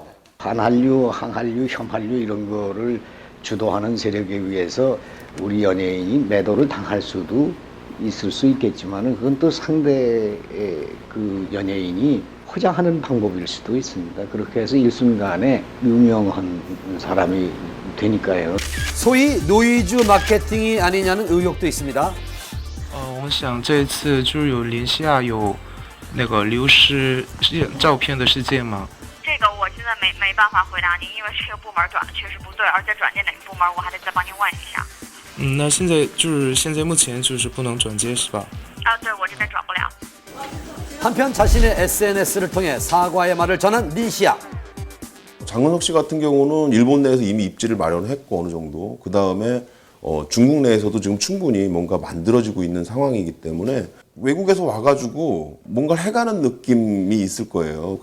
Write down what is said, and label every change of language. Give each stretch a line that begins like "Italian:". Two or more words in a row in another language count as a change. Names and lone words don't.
Korean: 반한류, 항한류, 혐한류 이런 거를 주도하는 세력에 의해서 우리 연예인이 매도를 당할 수도 있을 수 있겠지만 그건 또 상대의 그 연예인이 포장하는 방법일 수도 있습니다. 그렇게 해서 일순간에 유명한 사람이 되니까요. 소위 노이즈 마케팅이 아니냐는 의혹도 있습니다.
Chinese: 我想这一次就是有林西亚有那个流失照片的事件吗？这个我现在没办法回答您，因为这个部门转的确实不对，而且转接哪个部门我还得再帮您问一下。那现在目前就是不能转接是吧？啊，对我这边转不了。
Korean: 한편 자신의 SNS를 통해 사과의 말을 전한 리시아. 장근석 씨 같은 경우는 일본 내에서 이미 입지를 마련했고 어느 정도 그 다음에 중국 내에서도 지금 충분히 뭔가 만들어지고 있는 상황이기 때문에 외국에서 와가지고 뭔가를 해가는 느낌이 있을 거예요.